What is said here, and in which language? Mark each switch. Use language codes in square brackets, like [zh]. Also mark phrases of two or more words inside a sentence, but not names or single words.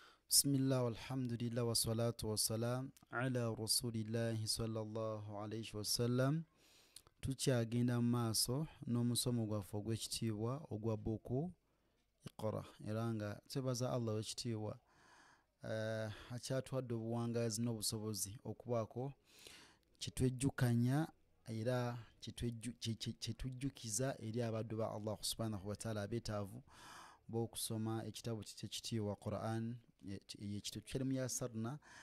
[ar] بسم الله والحمد لله والصلاة والسلام على رسول الله صلى الله عليه وسلم. [lg] Tukyagenda maaso n'omusomo gwaffe ogw'ekitiibwa ogwa buku Iqra era nga twebaza Allah w'ekitiibwa akyatuwadde obuwangazi n'obusobozi okubaako kitwejjukanya era kitujjukiza eri abaddu ba [ar] الله سبحانه وتعالى [lg] abeetaavu b'okusoma ekitabo ky'ekitiibwa Quran ekitabo kyalimu yasarna